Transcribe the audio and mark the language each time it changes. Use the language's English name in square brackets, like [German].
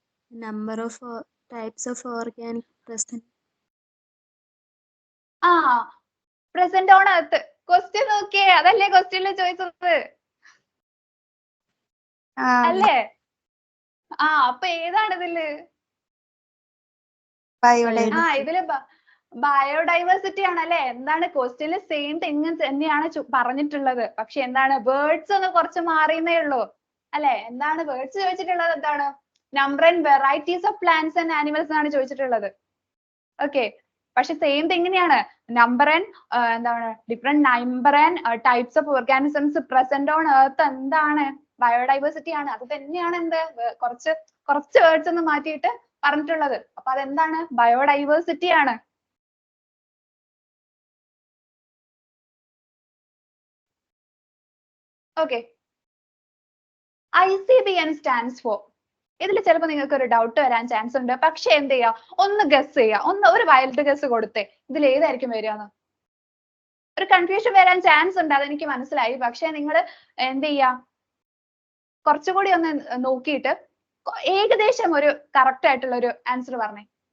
[English] Number of types of organic present. Present on earth. [Malayalam] Question നോക്കിയേ, അതല്ലേ ക്വസ്റ്റ്യനിൽ ചോദിച്ചത് അല്ലേ? അപ്പൊ ഏതാണ് ഇതില്? ഇതില് ബയോഡൈവേഴ്സിറ്റി ആണല്ലേ? എന്താണ് ക്വസ്റ്റ്യനിൽ സെയിം തിങ് തന്നെയാണ് പറഞ്ഞിട്ടുള്ളത്. പക്ഷെ എന്താണ് വേർഡ്സ് ഒന്ന് കുറച്ച് മാറിയെന്നേ ഉള്ളൂ അല്ലെ? എന്താണ് വേർഡ്സ് ചോദിച്ചിട്ടുള്ളത്? എന്താണ് number and varieties of plants and animals ആണ് ചോദിച്ചിട്ടുള്ളത്. ഓക്കെ, പക്ഷെ സെയിം തിങ് തന്നെയാണ്. നമ്പർ ആൻഡ് എന്താണ് different number and types of organisms present on earth എന്താണ്? ബയോഡൈവേഴ്സിറ്റി ആണ്. അത് തന്നെയാണ് എന്ത് കുറച്ച് വേർഡ്സ് ഒന്ന് മാറ്റിയിട്ട് പറഞ്ഞിട്ടുള്ളത്. അപ്പൊ അതെന്താണ്? ബയോഡൈവേഴ്സിറ്റി ആണ്. [English] Okay, ICBN stands for. [Malayalam] ഇതിൽ ചിലപ്പോൾ നിങ്ങൾക്ക് ഒരു ഡൗട്ട് വരാൻ ചാൻസ് ഉണ്ട്. പക്ഷെ എന്ത് ചെയ്യാ, ഒന്ന് ഗസ് ചെയ്യാ, ഒരു വൈൽഡ് ഗസ് കൊടുത്തേ ഇതിൽ ഏതായിരിക്കും വരികയെന്ന്. ഒരു കൺഫ്യൂഷൻ വരാൻ ചാൻസ് ഉണ്ട്, അതെനിക്ക് മനസ്സിലായി. പക്ഷെ നിങ്ങൾ എന്ത് ചെയ്യാ, കുറച്ചുകൂടി ഒന്ന് നോക്കിയിട്ട് ഏകദേശം ഒരു കറക്റ്റ് ആയിട്ടുള്ള ഒരു ആൻസർ പറഞ്ഞേ.